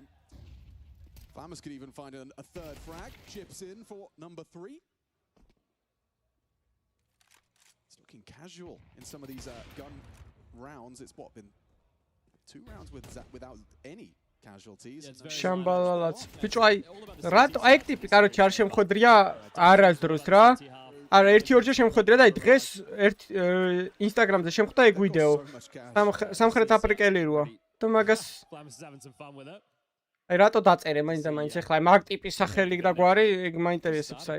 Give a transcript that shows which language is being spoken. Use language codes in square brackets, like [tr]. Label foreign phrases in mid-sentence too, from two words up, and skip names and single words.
[en] Flammers could even find a third frag. Chips in for number 3. It's looking casual in some of these gun rounds. It's what, been 2 rounds without any casualties. [ka] შამბალალაც. ბიჭო, აი რატო აი ტიპი, კაროჩე არ შემხვედრია არასდროს რა. არა, 1-2-ჯერ შემხვედრია და აი დღეს Instagram-ზე შემხვდა ეგ ვიდეო. სამხრეთ აფრიკელი როა. და მაგას აი რატო დაწერე მაინც ახლა მაგ ტიპის სახელი და გვარი ეგ მაინტერესებს აი.